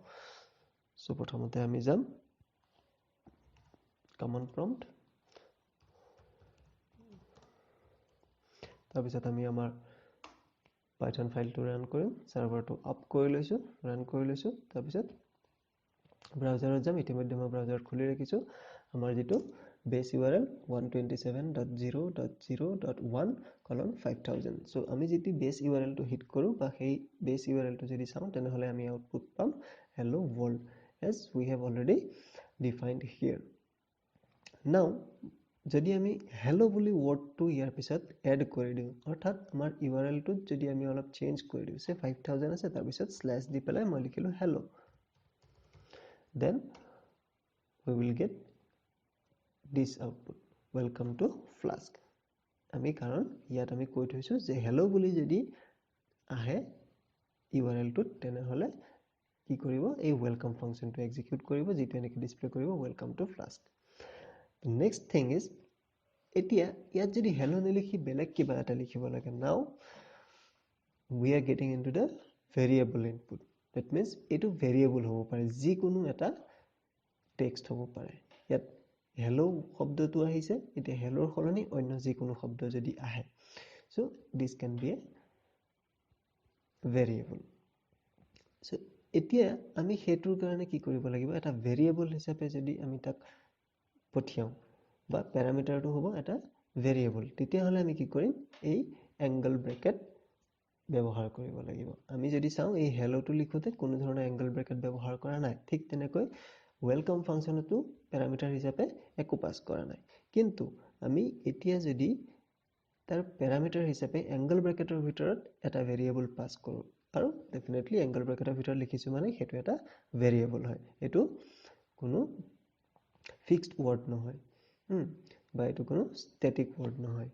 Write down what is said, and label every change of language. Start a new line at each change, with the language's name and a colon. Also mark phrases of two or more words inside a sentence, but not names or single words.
Assamese: সো প্ৰথমতে আমি যাম
English: command prompt
Assamese: তাৰ পিছত আমি আমাৰ
English: Python file
Assamese: ৰান কৰিম সাৰ্ভাৰটো আপ কৰি লৈছো ৰান কৰি লৈছো তাৰ পিছত ব্ৰাউজাৰত যাম ইতিমধ্যে মই ব্ৰাউজাৰ খুলি ৰাখিছো আমাৰ যেটো
English: base URL
Assamese: 127.0.0.1:5000 সো আমি যেতি
English: base URL
Assamese: টো হিট কৰো বা সেই
English: base URL
Assamese: টো যদি চাও তেনে হলে আমি আউটপুট পাম
English: hello world as we have already defined here.
Assamese: Now যদি আমি hello বুলি ওয়ার্ডটো ইয়াৰ পিছত এড কৰি দিও অৰ্থাৎ আমাৰ URL টো যদি আমি অলপ চেঞ্জ কৰি দিও সে 5000 আছে তাৰ পিছত স্ল্যাশ দি পেলাই মই লিখিলো hello,
English: then we will get this output welcome to flask।
Assamese: আমি কাৰণ ইয়াত আমি কৈ থৈছো যে hello বুলি যদি আহে URL টোত তেনে হলে কি কৰিব এই welcome ফাংশনটো এক্সিকিউট কৰিব যেটো এনেকৈ ডিসপ্লে কৰিব
English: welcome to flask। Next thing is
Assamese: এতিয়া ইয়াত যদি hello নিলিখি বেলেগ কিবা এটা লিখিব লাগে
English: now we are getting into the variable input that means
Assamese: এটো variable হ'ব পাৰে যি কোনো এটা টেক্সট হ'ব পাৰে। ইয়াত hello শব্দটো আহিছে এতিয়া hello ৰ সলনি অন্য যি কোনো শব্দ যদি আহে
English: so this can be a variable।
Assamese: so এতিয়া আমি হেতুৰ কাৰণে কি কৰিব লাগিব এটা variable হিচাপে যদি আমি তাক পঠিয়াও বা প্যাৰামিটাৰটো হ'ব এটা ভেৰিয়েবল তেতিয়া হলে আমি কি কৰিম এই
English: angle bracket
Assamese: ব্যৱহাৰ কৰিব লাগিব। আমি যদি চাও এই hello টো লিখোতে কোনো ধৰণৰ
English: angle bracket
Assamese: ব্যৱহাৰ কৰা নাই ঠিক তেনেকৈ
English: welcome function
Assamese: প্যাৰামিটাৰ হিচাপে একো পাস কৰা নাই কিন্তু আমি এতিয়া যদি তাৰ প্যাৰামিটাৰ হিচাপে
English: angle bracket
Assamese: ভিতৰত এটা ভেৰিয়েবল পাস কৰো আৰু ডেফিনেটলি
English: angle bracket
Assamese: ভিতৰত লিখিছো মানে হেতু এটা ভেৰিয়েবল হয় এটো কোনো
English: fixed word
Assamese: নহয় বা এটো কোনো
English: static word
Assamese: নহয়।